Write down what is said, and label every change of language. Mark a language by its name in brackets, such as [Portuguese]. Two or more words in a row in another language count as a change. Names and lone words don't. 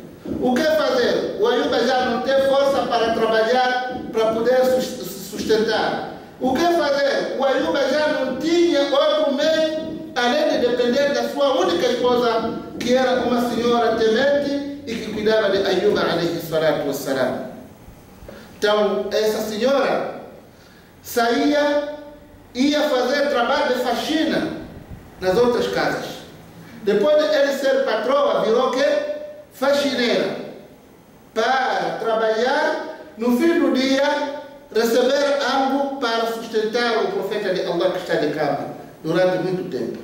[Portuguese] O que fazer? O Ayuba já não tem força para trabalhar, para poder sustentar. O que fazer? O Ayuba já não tinha outro meio, além de depender da sua única esposa, que era uma senhora temente e que cuidava de Ayuba, [Arabic] عليه الصلاة والسلام. [Portuguese] Então, essa senhora ia fazer trabalho de faxina nas outras casas. Depois de ele ser patroa, virou que? Faxineira. Para trabalhar, no fim do dia, receber algo para sustentar o profeta de Allah que está de cama durante muito tempo.